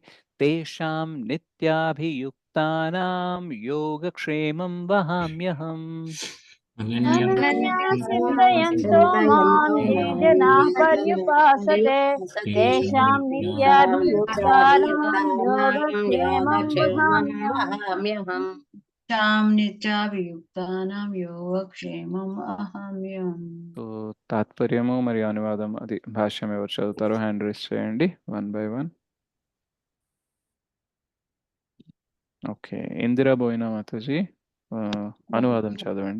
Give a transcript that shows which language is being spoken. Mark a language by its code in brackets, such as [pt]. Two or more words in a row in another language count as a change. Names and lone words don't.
[sa] तेषां नित्याभियुक्तानां योगक्षेमं वहाम्यहम्. अनन्याश्चिन्तयन्तो मां చింతయంతో ये మాం जनाः ये जनाः पर्युपासते పర్యుపాసతే तेषां नित्याभियुक्तानां నిత్యాభియుక్తానాం योगक्षेमं యోగక్షేమం वहाम्यहम् వహామ్యహం नित्याभियुक्तानां योगक्षेमं अहम्यं. [te] సో తాత్పర్యము మరియు అనువాదం అది భాష్యం ఎవరు చదువుతారో [en] hand raise [te] చేయండి [en] 1 by 1. [te] ఓకే, ఇందిరా బోయినా మాతాజీ అనువాదం చదవండి.